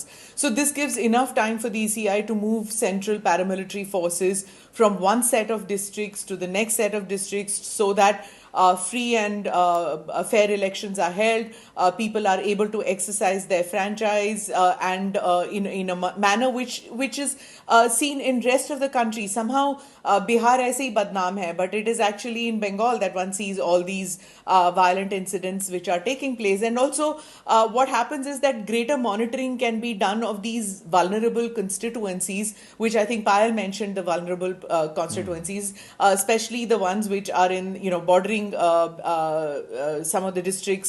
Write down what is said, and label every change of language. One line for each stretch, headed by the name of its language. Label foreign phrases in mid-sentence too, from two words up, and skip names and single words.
English: So this gives enough time for the ECI to move central paramilitary forces from one set of districts to the next set of districts, so that free and fair elections are held, people are able to exercise their franchise and in a manner which is seen in rest of the country.
Hindi: Somehow Bihar ऐसे ही बदनाम है,
English: but it is actually in Bengal that one sees all these violent incidents which are taking place. And also what happens is that greater monitoring can be done of these vulnerable constituencies, which I think Payal mentioned, the vulnerable constituencies, especially the ones which are in, you know, bordering some of the districts.